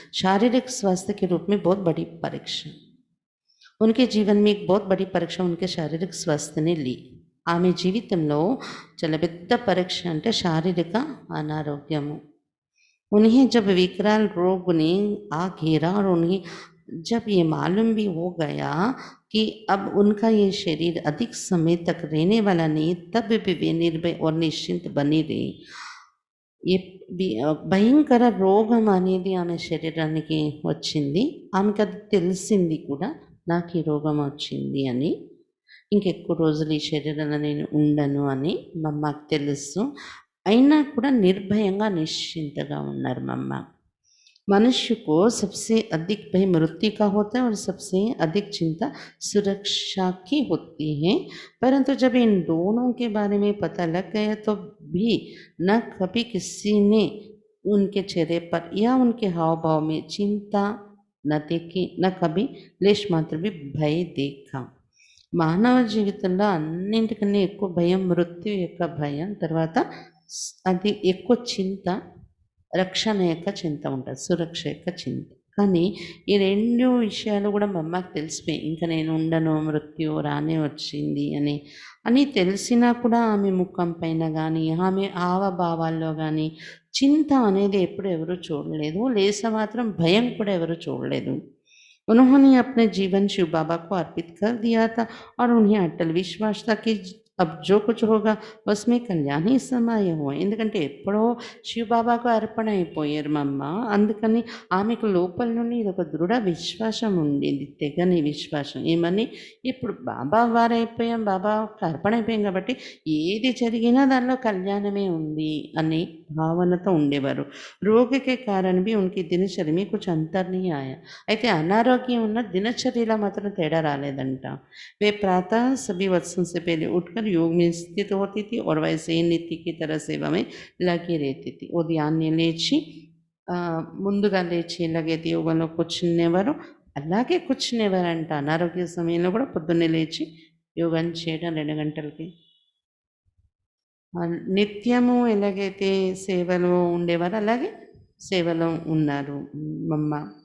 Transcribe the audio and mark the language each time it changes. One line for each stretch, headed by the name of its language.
Hindi: शारीरिक स्वास्थ्य के रूप में बहुत बड़ी परीक्षा, उनके जीवन में एक बहुत बड़ी परीक्षा उनके शारीरिक स्वास्थ्य ने ली.
Telugu: ఆమె జీవితంలో చాలా పెద్ద పరీక్ష అంటే శారీరక అనారోగ్యము.
Hindi: उन्हें जब विकराल रोग ने आ घेरा और उन्हें जब ये मालूम भी हो गया कि अब उनका ये शरीर अधिक समय तक रहने वाला नहीं, तब भी वे निर्भय और निश्चिंत बनी रही.
Telugu: ये భయంకర రోగం అనేది ఆమె శరీరానికి వచ్చింది. ఆమెకు అది తెలిసింది కూడా, నాకు ఈ రోగం వచ్చింది అని. ఇంకెక్కువ రోజులు ఈ శరీరంలో నేను ఉండను అని మా అమ్మకి తెలుసు. అయినా కూడా నిర్భయంగా, నిశ్చింతగా ఉన్నారు మా అమ్మ.
Hindi: मनुष्य को सबसे अधिक भय मृत्यु का होता है और सबसे अधिक चिंता सुरक्षा की होती है। परंतु जब इन दोनों के बारे में पता लग गया तो भी न कभी किसी ने उनके चेहरे पर या उनके हाव भाव में चिंता न देखी, न कभी लेश मात्र भी भय देखा।
Telugu: మానవ జీవితంలో అన్నింటికన్నా ఎక్కువ భయం మృత్యు యొక్క భయం, తర్వాత అది ఎక్కువ చింత, రక్షణ యొక్క చింత ఉంటుంది, సురక్ష యొక్క చింత. కానీ ఈ 2 విషయాలు కూడా మా అమ్మకి తెలిసిపోయాయి. ఇంకా నేను ఉండను, మృత్యు రానే వచ్చింది అని తెలిసినా కూడా ఆమె ముఖం పైన కానీ, ఆమె హావభావాల్లో కానీ చింత అనేది ఎప్పుడు ఎవరు చూడలేదు. లేస మాత్రం భయం కూడా ఎవరు చూడలేదు.
Hindi: उन्होंने अपने जीवन शिव बाबा को अर्पित कर दिया था और उन्हें अटल विश्वास था कि अब जो कुछ होगा उसमें कल्याण ही समाय हुआ।
Telugu: ఎందుకంటే ఎప్పుడో శివబాబాకు అర్పణ అయిపోయారు మా అమ్మ. అందుకని ఆమెకు లోపల నుండి ఇది ఒక దృఢ విశ్వాసం ఉండేది, తెగని విశ్వాసం. ఏమని, ఇప్పుడు బాబా వారైపోయాం, బాబాకు అర్పణ అయిపోయాం కాబట్టి ఏది జరిగినా దానిలో కళ్యాణమే ఉంది అనే భావనతో ఉండేవారు.
Hindi: రోగి के कारण भी उनकी दिनचर्या में कुछ अंतर नहीं आया।
Telugu: అయితే అనారోగ్యం ఉన్న దినచర్యలో మాత్రం తేడా రాలేదంట.
Hindi: वे प्रातः सभी वत्सों से पहले उठकर योग में स्थित होती थी और वैसे ही नित्य की तरह सेवा में लगी रहती थी।
Telugu: ఉదయాన్నే లేచి ముందుగా లేచి ఎలాగైతే యోగంలో కూర్చునేవారు అలాగే కూర్చునేవారంట. అనారోగ్య సమయంలో కూడా పొద్దున్నే లేచి యోగం చేయడం 2 గంటలకి. నిత్యము ఎలాగైతే సేవలో ఉండేవారు అలాగే సేవలో ఉన్నారు మమ్మ.